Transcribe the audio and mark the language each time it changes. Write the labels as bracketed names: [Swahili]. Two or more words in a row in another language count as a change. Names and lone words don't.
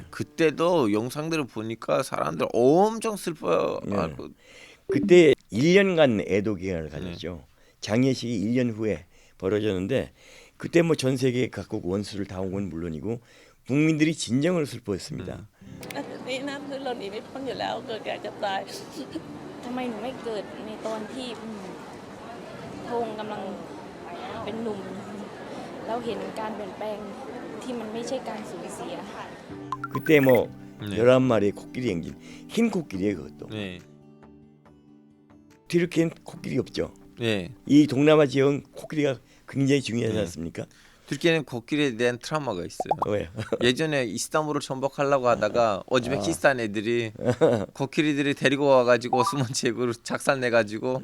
[Korean] 그때도 영상들을 보니까 사람들 엄청 슬퍼하고. 그때 1년간 애도 기간을 가졌죠. 장례식이 1년 후에 벌어졌는데 그때 뭐 전 세계 각국 원수를 다 온 건 물론이고 국민들이 진정으로 슬퍼했습니다. [Thai] นี่นะคือเราหนีไม่พ้นอยู่แล้วเกิดแก่เจ็บตาย ทำไมหนูไม่เกิดในตอนที่พระองค์กำลังเป็นหนุ่มแล้วเห็นการเปลี่ยนแปลงที่มันไม่ใช่การสูญเสีย [Korean] 그때 뭐 11마리의 코끼리 행진 흰 코끼리예요 그것도. 네. 튀르키예는 코끼리 없죠. 네. 이 동남아 지역은 코끼리가 굉장히 중요하지 않습니까? türkiye'nin 코끼리에 대한 트라우마가 있어요. 왜요? 예전에 이스탄불을 정복하려고 하다가 오즈베키스탄 애들이 코끼리들이 데리고 와가지고 오스만 제국으로 작살내가지고.